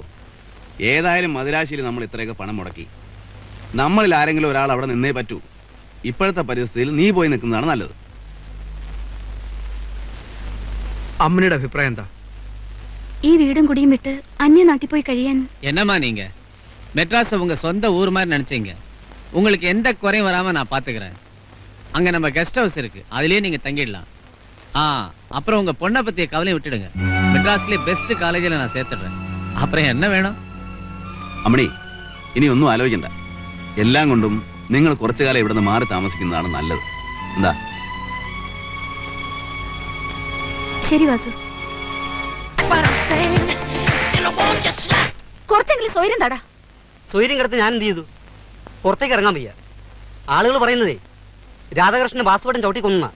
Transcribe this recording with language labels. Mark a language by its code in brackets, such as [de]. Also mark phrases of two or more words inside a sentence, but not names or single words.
[ml] ഏതായാലും മദിരാശിയിൽ നമ്മൾ ഇത്രയൊക്കെ പണം മുടക്കി. നമ്മളിൽ ആരെങ്കിലും ഒരാൾ അവിടെ നിന്നേ പറ്റൂ. ഇപ്പോഴത്തെ പരിസ്ഥിതിയിൽ നീ പോയി നിൽക്കുന്നതാണ് നല്ലത്. അമ്മയുടെ അഭിപ്രായം എന്താ? ഈ വീടും കുടിയും വിട്ട് അന്യനാട്ടിൽ പോയി കഴിയാൻ. [ta] என்னம்மா நீங்க மெட்ராஸ் உங்க சொந்த ஊர் மாதிரி நினைச்சீங்க. உங்களுக்கு எந்த குறையும் வராம நான் பாத்துக்கிறேன். அங்க நம்ம கெஸ்ட் ஹவுஸ் இருக்கு, அதுலயே நீங்க தங்கிடலாம். அப்புறம் உங்க பொண்ணை பத்திய கவலையை விட்டுடுங்க. மெட்ராஸ்லயே பெஸ்ட் காலேஜில் நான் சேர்த்துடுறேன். அப்புறம் என்ன வேணும்? [ml] അമ്മണി, ഇനി ഒന്നും ആലോചിക്കണ്ട. എല്ലാം കൊണ്ടും നിങ്ങൾ കുറച്ചു കാലം ഇവിടുന്ന് മാറി താമസിക്കുന്നതാണ് നല്ലത്. എന്താ? ശരി വാസു, കുറച്ചെങ്കിലും സ്വൈരം തടാ. സ്വൈര്യം കിടത്ത് ഞാൻ എന്ത് ചെയ്തു? പുറത്തേക്ക് ഇറങ്ങാൻ വയ്യ. ആളുകൾ പറയുന്നതേ രാധാകൃഷ്ണൻ വാസുവേട്ടൻ ചവിട്ടി കൊന്ന.